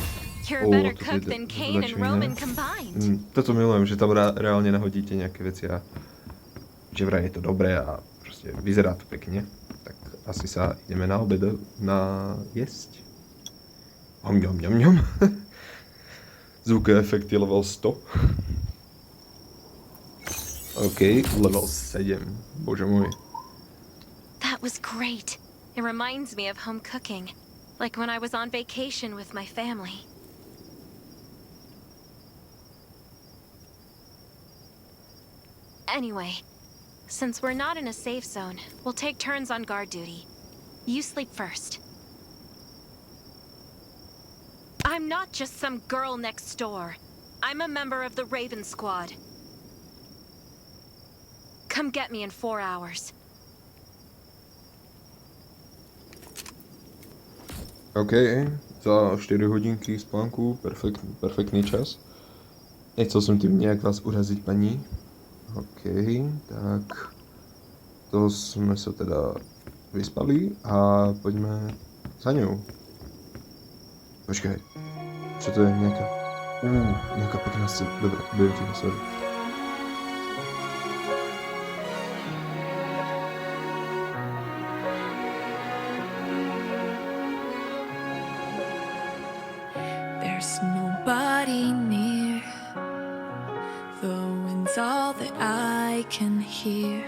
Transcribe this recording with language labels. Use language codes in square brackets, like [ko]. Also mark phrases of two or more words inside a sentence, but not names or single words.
[sk] Toto milujem, že tam reálne nahodíte nejaké veci a že vraj je to dobré a proste vyzerá to pekne. Tak asi sa ideme na obed jesť. Ňom. Zvukové efekty level 100. OK, level 7. Bože môj. [en] That was great. It reminds me of home cooking, like when I was on vacation with my family. Anyway, since we're not in a safe zone, we'll take turns on guard duty. You sleep first. I'm not just some girl next door. I'm a member of the Raven Squad. Come get me in 4 hours. [sk] OK, za 4 hodinky spánku, perfektný čas. Nechcel som tým nejak vás uraziť, pani. OK, tak to sme sa teda vyspali a poďme za ňou. Počkaj, čo to je nejaká... nejaká pekná scéna. Dobre, budem ti sorry. [en] There's nobody near. The wind's all that I can hear.